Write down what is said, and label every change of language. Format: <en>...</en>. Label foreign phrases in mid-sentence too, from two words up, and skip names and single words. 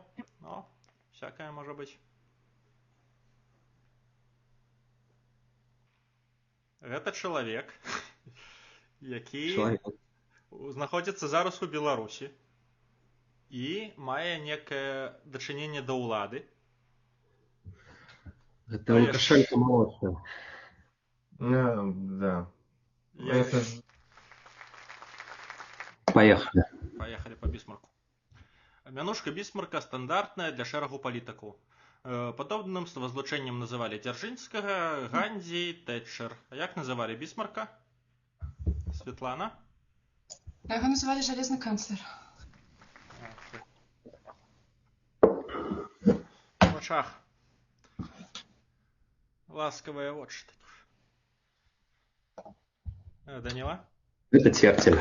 <be>Но всякае можа быць. Гэта чалавек, які</be> <ru>Человек.</ru> <be>знаходзіцца зараз у Беларусі і мае некае дачыненне да ўлады.</be> <ru>Это Лукашенко молодший. Да. Это ж... Поехали. Поехали по Бісмарку.</ru> <be>Мянушка Бісмарка стандартная для шэрагу палітыкаў. Падобным співазлучэннем называлі Дзяржынскага, Гандзі, Тэтчер. А як называлі Бісмарка? Светлана?</be> <ru>Его называли «железный канцлер». В очах ласковые вочы. Данила? Это Тертель.</ru>